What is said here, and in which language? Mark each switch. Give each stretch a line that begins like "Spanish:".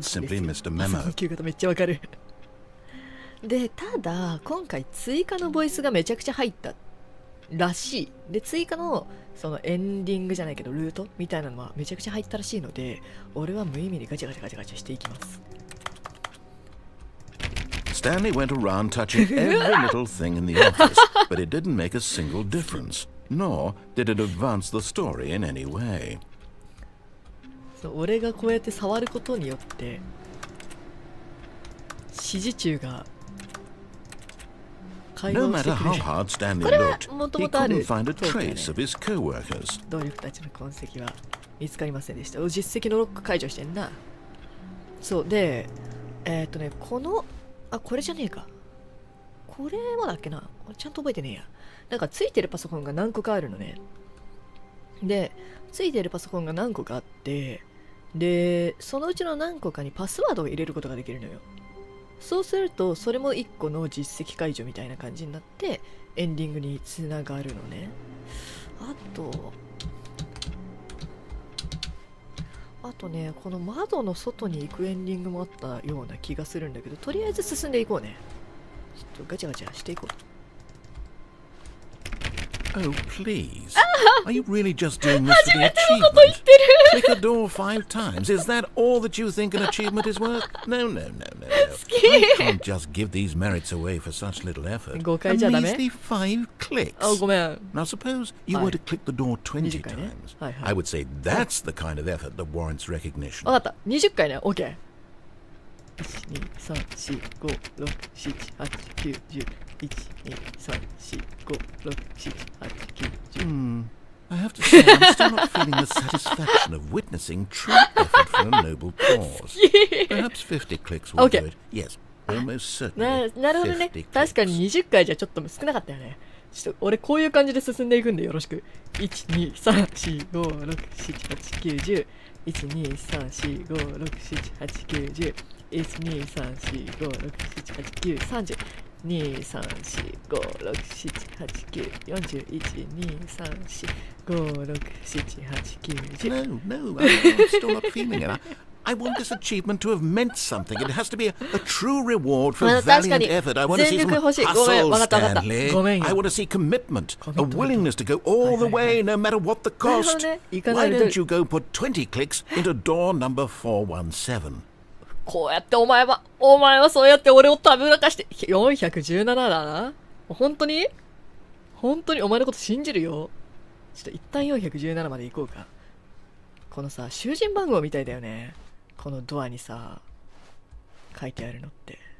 Japanese: その聞き方めっちゃわかるでただ今回追加のボイスがめちゃくちゃ入ったらしい。で追加のそのエンディングじゃないけどルートみたいなのはめちゃくちゃ入ったらしいので、俺は無意味にガチャしていきます。
English: Stanley went around touching every little thing in the office, but it didn't make a single difference, nor did it advance the story in any way.
Japanese: 俺がこうやって触ることによって指示中が
English: No matter how hard Stanley looked, he couldn't find a trace of his co-workers.
Japanese: 同僚たちの痕跡は見つかりませんでした。実績のロック解除してんな。そうでこのこれじゃねえか。これはだっけな。ちゃんと覚えてねえや。なんかついてるパソコンが何個かあるのね。でついてるパソコンが何個かあって、でそのうちの何個かにパスワードを入れることができるのよ。そうするとそれも1個の実績解除みたいな感じになってエンディングにつながるのね。あとね、この窓の外に行くエンディングもあったような気がするんだけど、とりあえず進んでいこうね。ちょっとガチャガチャしていこう。
English: Oh, please. Are you really just doing this for the achievement? Click a door 5 times. Is that all that you think an achievement is worth? No. I can't just give these merits away for such little effort. A measly 5 clicks. Now suppose you were to click the door 20 times. I would say that's the kind of effort that warrants recognition.
Japanese: わかった。20回ね。OK。 1、2、3、4、5、6、7、8、9、10。 1、2、3、4、5、6、7、8、9、10。
English: I have to say, I'm still not feeling the satisfaction of witnessing true effort for a noble cause. Perhaps 50 clicks will do it. Yes, almost certainly.
Japanese: なるほどね。確かに20回じゃちょっと少なかったよね。ちょっと俺こういう感じで進んでいくんでよろしく。 1、2、3、4、5、6、7、8、9、10。 1、2、3、4、5、6、7、8、9、10。 1、2、3、4、5、6、7、8、9、30。 2、3、4、5、6、7、8、9、40、1、2、3、4、5、6、7、8、9、10。
English: No, I'm still not feeling it. I want this achievement to have meant something. It has to be a true reward for valiant effort. I want to see some hustle, Stanley. I want to see commitment, a willingness to go all the way, no matter what the cost. Why don't you go put 20 clicks into door number 417?
Japanese: こうやってお前はそうやって俺をたぶらかして417だな。本当にお前のこと信じるよ。ちょっと一旦417まで行こうか。このさ、囚人番号みたいだよね。このドアにさ、書いてあるのって。